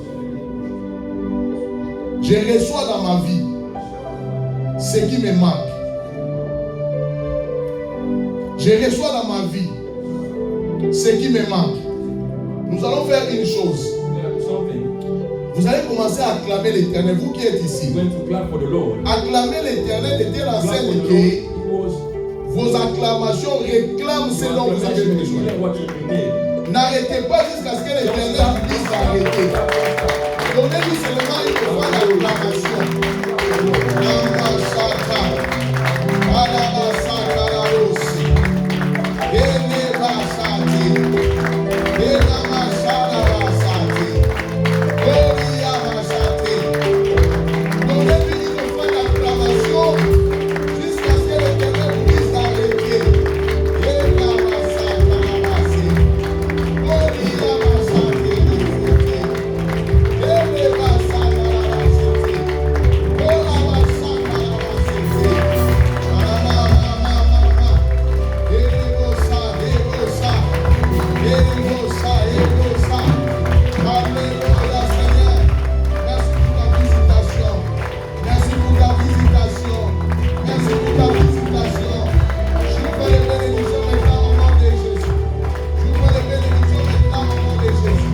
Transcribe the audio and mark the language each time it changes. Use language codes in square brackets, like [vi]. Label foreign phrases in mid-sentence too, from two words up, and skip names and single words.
[fr] Je reçois dans ma vie ce qui me manque. Je reçois dans ma vie ce qui me manque. Nous allons faire une chose. [en] something. [fr] Vous allez commencer à acclamer l'Éternel, vous qui êtes ici. [en] You're going to clap for the Lord. [fr] Acclamer l'Éternel était [en] Clap for [fr] l'enseigne [en] the Lord. [fr] que [en] It was [fr] vos acclamations réclament ce dont vous avez besoin. [en] what you need. [fr] N'arrêtez pas jusqu'à ce que l'Éternel vous dise d'arrêter. Donnez-lui seulement une fois l'acclamation. Namashaka, Alabasaka, Larosi, Elebasati, Elamashara Basati, Gloria Basati. Donnez-lui une fois l'acclamation jusqu'à ce que l'Éternel vous dise d'arrêter. Elabasaka, Labasi, Gloria Basati, Elebasaka, Labasi, Ola Basaka, Labasi, Elebosa, Elebosa, Elebosa, Elebosa. Alléluia, Seigneur. Merci pour ta visitation. Merci pour ta visitation. Merci pour ta visitation. J'ouvre les bénédictions maintenant au nom de Jésus. J'ouvre les bénédictions maintenant au nom de Jésus.